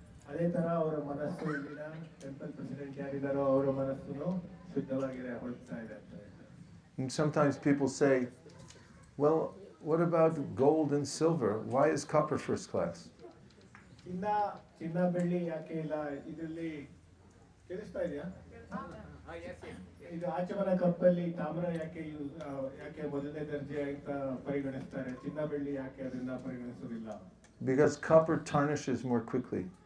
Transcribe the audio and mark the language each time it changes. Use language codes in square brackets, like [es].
[kn] ಅದೇ ತರ ಅವರ ಮನಸ್ಸು ಇಲ್ಲಿನ ಟೆಂಪಲ್ ಪ್ರೆಸಿಡೆಂಟ್ ಯಾರಿದ್ದಾರೋ ಅವರ ಮನಸ್ಸು ಶುದ್ಧವಾಗಿದೆ, ಹೊರಡ್ತಾ ಇದೆ ಅಂತ. [en] And sometimes people say, well, what about gold and silver? Why is copper first class? [kn] ಇನ್ನ ಚಿನ್ನ ಬೆಳ್ಳಿ ಯಾಕೆ ಇಲ್ಲ? ಇದರಲ್ಲಿ ಕೇಳಿಸ್ತಾ ಇದೆಯಾ? ಇದು ಆಚಮನ ಕಪ್ಪಲ್ಲಿ ತಾಮ್ರ ಯಾಕೆ ಮೊದಲನೇ ದರ್ಜೆ ಅಂತ ಪರಿಗಣಿಸ್ತಾರೆ, ಚಿನ್ನ ಬೆಳ್ಳಿ ಯಾಕೆ ಅದನ್ನ ಪರಿಗಣಿಸೋದಿಲ್ಲ? [en] Because copper tarnishes more quickly.